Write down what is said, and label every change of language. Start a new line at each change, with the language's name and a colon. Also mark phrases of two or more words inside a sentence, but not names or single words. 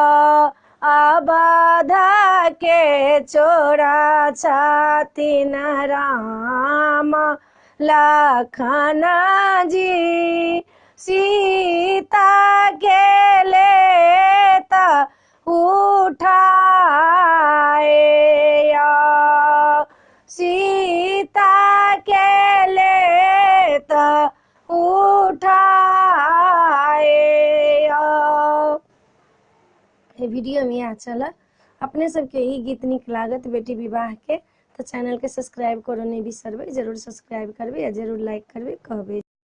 Maithili: अवध के चोरा छथिन राम लखन जी, सीता के लेत उठाए, सीता के लेत उठाए। वीडियो में यहाँ चला अपने सबके ई गीत नीक लागत बेटी विवाह के तो चैनल के सब्सक्राइब करो नहीं बिसरबै, जरूर सब्सक्राइब करबै, जरूर लाइक करबै, कहबै।